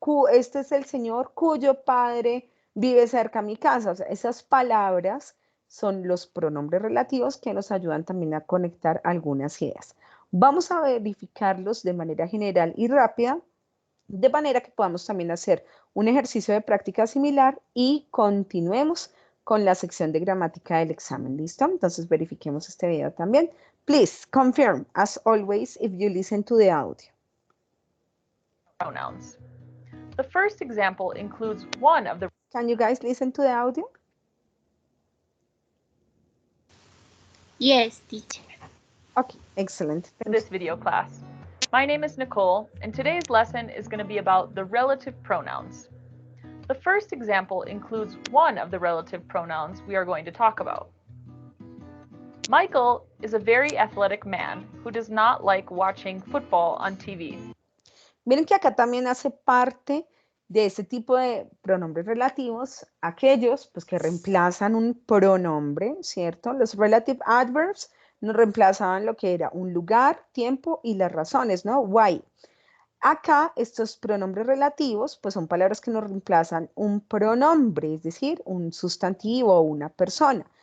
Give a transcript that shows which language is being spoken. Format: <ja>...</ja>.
<es>Este es el señor cuyo padre vive cerca a mi casa. O sea, esas palabras son los pronombres relativos que nos ayudan también a conectar algunas ideas. Vamos a verificarlos de manera general y rápida, de manera que podamos también hacer un ejercicio de práctica similar y continuemos con la sección de gramática del examen. ¿Listo? Entonces verifiquemos este video también.</es> <en>Please confirm, as always, if you listen to the audio. Pronouns. The first example includes one of the... Can you guys listen to the audio? Yes, teacher. Okay, excellent. this video class. My name is Nicole, and today's lesson is going to be about the relative pronouns. The first example includes one of the relative pronouns we are going to talk about. Michael is a very athletic man who does not like watching football on TV.</en> <es>Miren que acá también hace parte de este tipo de pronombres relativos, aquellos pues, que reemplazan un pronombre, ¿cierto? Los relative adverbs nos reemplazaban lo que era un lugar, tiempo y las razones, ¿no? Why. Acá estos pronombres relativos pues son palabras que nos reemplazan un pronombre, es decir, un sustantivo o una persona.</es>